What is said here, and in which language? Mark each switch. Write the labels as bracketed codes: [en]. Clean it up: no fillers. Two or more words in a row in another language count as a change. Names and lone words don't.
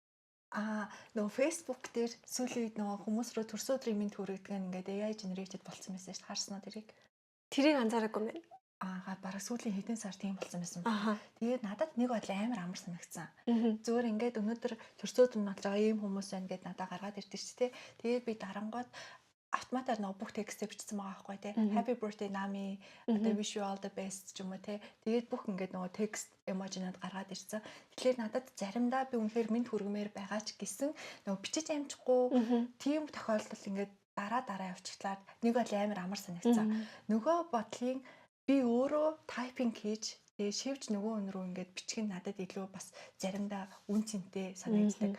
[mn] Нөгөө Facebook дээр сүүлийн үед нөгөө хүмүүс рүү төрсөн өдрийн мэд хүргэдэг нь ингээд [en] AI generated [mn] болсон байсан шүү дээ. Харсан уу тэрийг? Тэрийг анзаараагүй байна. Бараг сүүлийн хэдэн сар тийм болсон байсан. Аха. Тэгээд надад нэг бодлоо амар амар санагдсан. Мгм. Зүгээр ингээд өнөөдөр төрсөн өдөр нь болж байгаа ийм хүмүүс байна гэд надад гаргаад ирдэ ч тий. Тэгээд би дарангууд автоматар нөгөө бүх текстээ бичсэн байгаа байхгүй тий. [en] Happy birthday Nami, одоо wish you all the best [mn] ч юм уу тий. Тэгээд бүх ингээд нөгөө текст эможинууд гаргаад ирсэн. Тэгэхээр надад заримдаа би үнэхээр мэд хүргэмээр байгаа ч гэсэн нөгөө бичиж амжихгүй тийм тохиолдол ингээд дараа явчихлаа. Нэг бол амар амар санагдсан. Нөгөө бодлын би өөрөө тайпинг хийж тэгээ шивж нөгөө өн рүү ингээд бичих нь надад илүү бас заримдаа үн цэнтэй санагддаг.